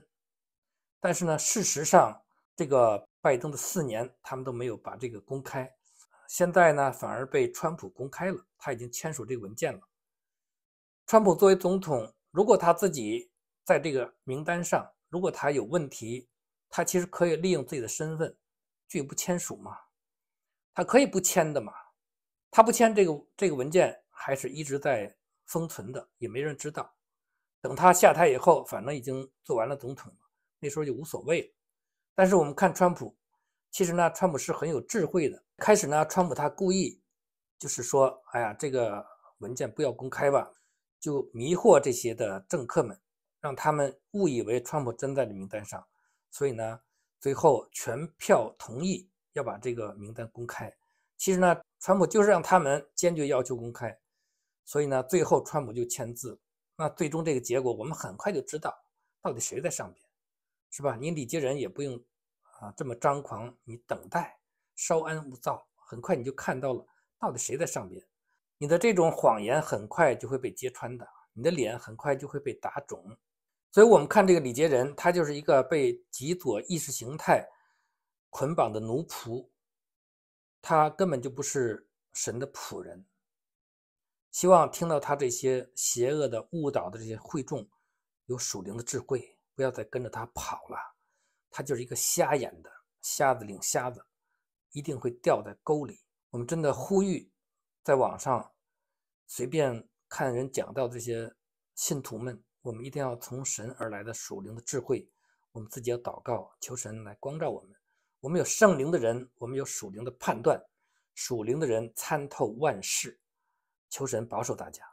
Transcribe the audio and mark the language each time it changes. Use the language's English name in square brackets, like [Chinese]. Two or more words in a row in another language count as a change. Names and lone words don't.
[Chinese] 但是呢，事實上，這個拜登的4年，他們都沒有把這個公開。現在呢，反而被川普公開了，他已經簽署這個文件了。川普作為總統，如果他自己在這個名單上，如果他有問題，他其實可以利用自己的身份拒不簽署嘛，他可以不簽的嘛。他不簽這個文件，還是一直在封存的，也沒人知道。等他下台以後，反正已經做完了總統了，那時候就無所謂了。但是我們看川普，其實呢，川普是很有智慧的。開始呢，川普他故意就是說，哎呀，這個文件不要公開吧，就迷惑這些的政客們，讓他們誤以為川普真在這名單上。所以呢，最後全票同意要把這個名單公開。其實呢，川普就是讓他們堅決要求公開，所以呢，最後川普就簽字。那最終這個結果，我們很快就知道到底誰在上邊，是吧？你李杰仁也不用這麼張狂，你等待，稍安勿躁，很快你就看到了到底誰在上邊。你的這種謊言很快就會被揭穿的，你的臉很快就會被打腫。所以我們看這個李杰仁，他就是一個被極左意識形態捆綁的奴僕，他根本就不是神的僕人。希望聽到他這些邪惡的誤導的這些會眾有屬靈的智慧，不要再跟着他跑了。他就是一個瞎眼的，瞎子領瞎子，一定會掉在溝裡。我們真的呼籲，在網上隨便看人講到這些信徒們，我們一定要從神而來的屬靈的智慧，我們自己要禱告，求神來光照我們。我們有聖靈的人，我們有屬靈的判斷，屬靈的人參透萬事，求神保守大家。